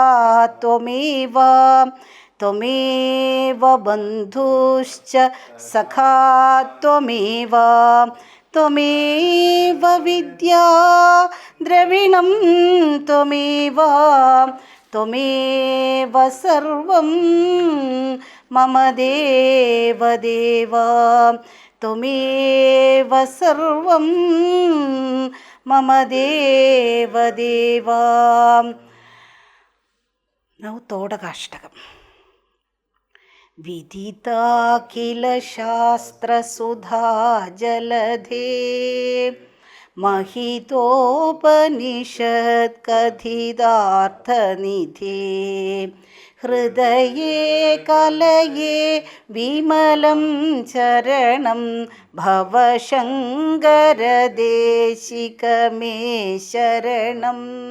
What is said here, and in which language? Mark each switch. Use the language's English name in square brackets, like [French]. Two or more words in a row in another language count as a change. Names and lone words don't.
[Sanskrit] ത്വമേവ ബന്ധുശ്ച സഖാ ത്വമേവ വിദ്യാ ദ്രവിണം ത്വമേവ സർവം മമ ദേവദേവ ത്വമേവ സർവം മമ ദേവദേവ. നൗ തോടകാഷ്ടകം. വിദിതാഖില ശാസ്ത്രസുധാ ജലധേ महितोपनिषत् कथितार्थनिधे हृदये कलये विमलं चरणं भवशङ्करदेशिक मे शरणं